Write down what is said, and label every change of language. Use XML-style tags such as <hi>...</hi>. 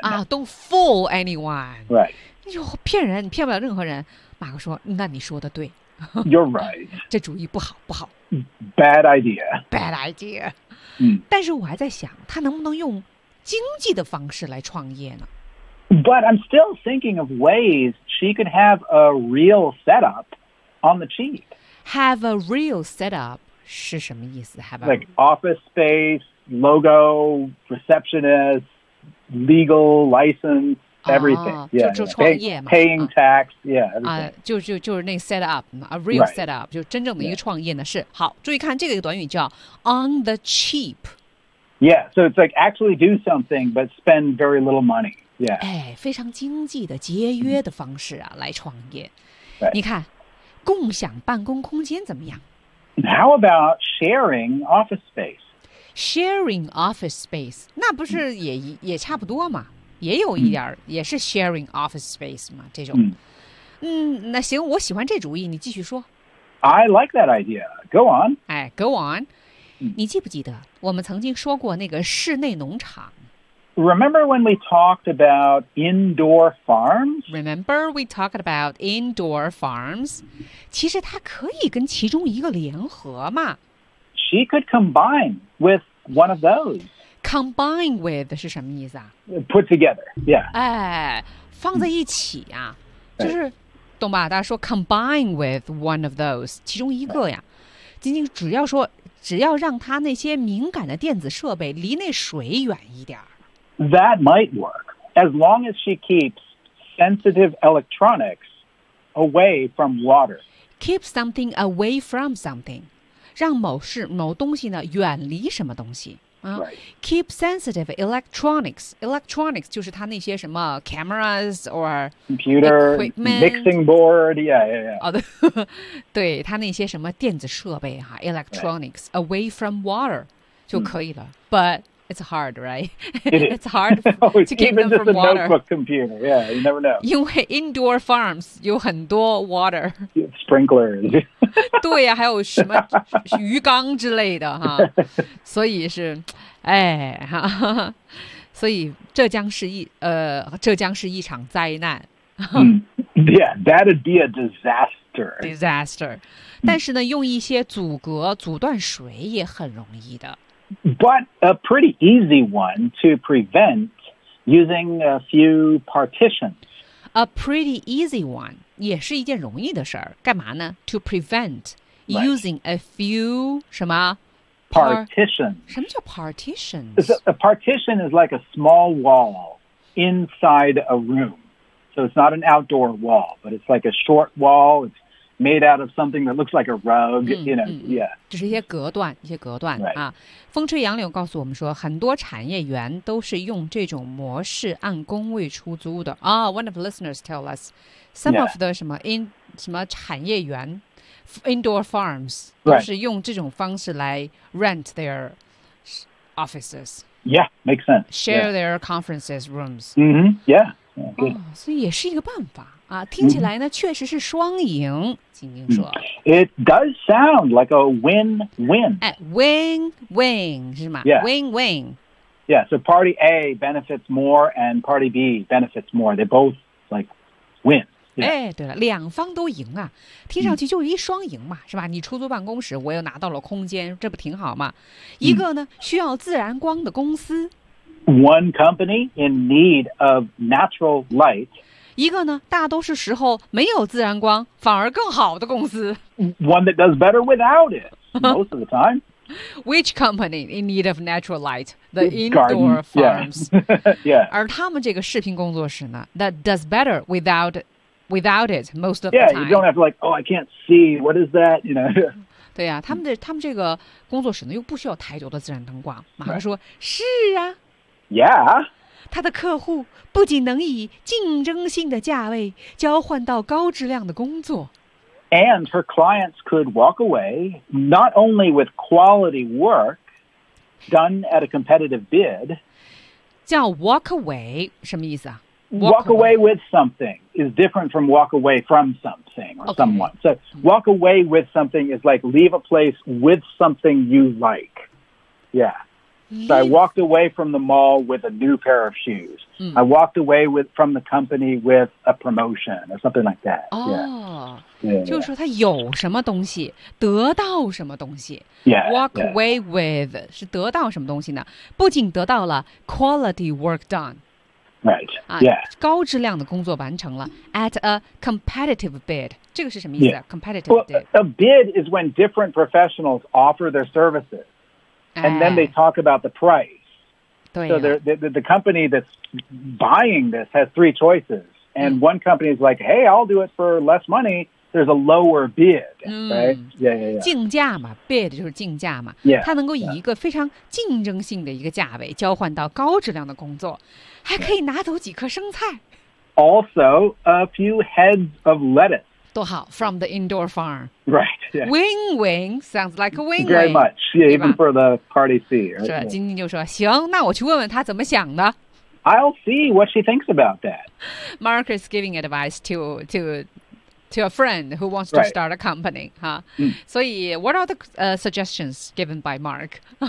<en>啊 ，don't fool anyone. Right.</en> <zh>哟，骗人，你骗不了任何人。马克说：“那你说的对。</zh> <en>”You're right.</en> <zh>这主意不好，不好。</zh> <en>Bad idea. Bad idea. 嗯，</en> <zh>但是我还在想，他能不能用经济的方式来创业呢</zh> <en>？But I'm still thinking of ways she could have a real setup on the cheap. Have a real setup.</en> <zh>是什么意思</zh> <en>Have a... Like office space, logo, receptionist, legal license, everything.、</en> <zh>啊、yeah, 就创业嘛</zh> <en>paying tax, yeah.、</en> <zh>就是那</zh> <en>set up, a real、 right. set up,</en> <zh>就真正的一个创业呢、yeah. 是。好，注意看这个短语叫</zh> <en>on the cheap. Yeah, so it's like actually do something, but spend very little money. Yeah.</en> <zh>哎，非常经济的节约的方式啊、mm-hmm. 来创业。</zh> <en>Right.</en> <zh>你看共享办公空间怎么样</zh> <en>How about sharing office space? Sharing office space,</en> <zh>那不是也、mm. 也差不多嘛？也有一点、mm. 也是</zh> <en>sharing office space</en> <zh>嘛？这种， mm. 嗯，那行，我喜欢这主意，你继续说。</zh> <en>I like that idea. Go on. 哎 ，go on.、Mm.</en> <zh>你记不记得我们曾经说过那个室内农场</zh> <en>？Remember when we talked about indoor farms? Remember we talked about indoor farms?</en> <zh>其实他可以跟其中一个联合嘛。</zh> <en>She could combine with one of those. Combine with</en> <zh>是什么意思啊</zh> <en>？Put together, yeah.</en> <zh>哎，放在一起啊， mm. 就是、</zh> <en>right.</en> <zh>懂吧？大家说</zh> <en>combine with one of those，</en> <zh>其中一个呀。仅仅只要说，只要让他那些敏感的电子设备离那水远一点。</zh> <en>That might work as long as she keeps sensitive electronics. Away from water. Keep something away from something.</en> <zh>让某事某东西呢远离什么东西。</zh> <en>Keep sensitive electronics. Electronics</en> <zh>就是它那些什么</zh> <en>cameras or computer, equipment. Mixing board, yeah.</en> <zh>对，它那些什么电子设备哈 electronics, right.</zh> <en>away from water</en> <zh>就可以了。</zh> <en>Mm. But it's hard, right? It's hard to keep them from water. Even just a notebook computer, yeah, you never know.</en> <zh>因为 indoor farms 有很多 water.</zh> <en>Sprinklers.</en> <zh>对呀、啊，还有什么鱼缸之类的哈，所以是，哎哈，所以这将是一场灾难。</zh> <en>yeah, that'd be a disaster. Disaster.</en> <zh>但是呢，用一些阻隔阻断水也很容易的。</zh> <en>But a pretty easy one to prevent using a few partitions. A pretty easy one.</en> <zh>也是一件容易的事儿，干嘛呢</zh> <en>？To prevent using a few 什么 partition？</en> <zh>什么叫 partition？</zh> <en>A partition is like a small wall inside a room, so it's not an outdoor wall, but it's like a short wall. It's made out of something that looks like a rug.、嗯、 you know,、嗯、 yeah.</en> <zh>就是一些隔断、</zh> <en>right. 啊。</en> <zh>风吹杨柳告诉我们说，很多产业园都是用这种模式按工位出租的啊。</zh> <en>Oh, one of the listeners tell us. Some、 yeah. of the 什么 in</en> <zh>什么产业园</zh> <en>indoor farms、 right.</en> <zh>都是用这种方式来</zh> <en>rent their offices. Yeah, makes sense. Share、yeah. their conferences rooms. Mm-hmm. Yeah. Good.、</en> <zh>哦、所以也是一个办法啊。听起来呢， mm-hmm. 确实是双赢。晶晶说</zh> <en>，It does sound like a win-win.</en> <zh>哎 ，win-win 是吗</zh> <en>？Yeah. Win-win. Yeah. So party A benefits more, and party B benefits more. They both like. Win, yeah.</en> <zh>哎，对了，两方都赢啊，听上去就是一双赢嘛、嗯，是吧？你出租办公室，我又拿到了空间，这不挺好吗？一个呢、嗯、需要自然光的公司</zh> <en>，one company in need of natural light，</en> <zh>一个呢大多数时候没有自然光反而更好的公司</zh> <en>，one that does better without it most of the time。 Which company in need of natural light? The indoor farms. Yeah.</en> <zh>而他们这个视频工作室呢</zh> <en>that does better without it most of yeah, the time. Yeah, you don't have to like, oh, I can't see. What is that? You know.</en> <zh>对呀、啊，他们这个工作室呢又不需要太多的自然灯光。马克说、</zh> <en>right.</en> <zh>是啊。</zh> <en>Yeah.</en> <zh>他的客户不仅能以竞争性的价位交换到高质量的工作。</zh> <en>And her clients could walk away not only with quality work done at a competitive bid.</en> <zh>叫 walk away 什么意思啊</zh> <en>walk away with something is different from walk away from something or、 okay. someone. So walk away with something is like leave a place with something you like. Yeah. So I walked away from the mall with a new pair of shoes.、嗯、 I walked away from the company with a promotion or something like that. Oh.、 Yeah. Yeah.</en> <zh>就是说他有什么东西得到什么东西</zh> <en>yeah, walk yeah.</en> <zh>away with 是得到什么东西呢不仅得到了</zh> <en>quality work done right、yeah.</en> <zh>高质量的工作完成了</zh> <en>at a competitive bid</en> <zh>这个是什么意思、</zh> <en>yeah. competitive bid well, a bid is when different professionals offer their services and then they talk about the price、哎、 so the company that's buying this has three choicesAnd one company is like, hey, I'll do it for less money. There's a lower bid,、嗯、 right? Yeah, yeah, yeah.</en> <zh>竞价嘛 ，bid 就是竞价嘛。</zh> <en>Yeah.</en> <zh>它能够以一个非常竞争性的一个价位交换到高质量的工作，还可以拿走几颗生菜。</zh> <en>Also, a few heads of lettuce. 多好 ，from the indoor farm. Right. Win-win、 sounds like a win-win. Very much. Yeah, even for the party C.</en> <zh>是、</zh> <en>right? yeah. ，</en> <zh>晶晶就说：“行，那我去问问他怎么想的。”</zh> <en>I'll see what she thinks about that. Mark is giving advice to a friend who wants、 right. to start a company. Huh?、 Mm. So what are the、suggestions given by Mark?</en>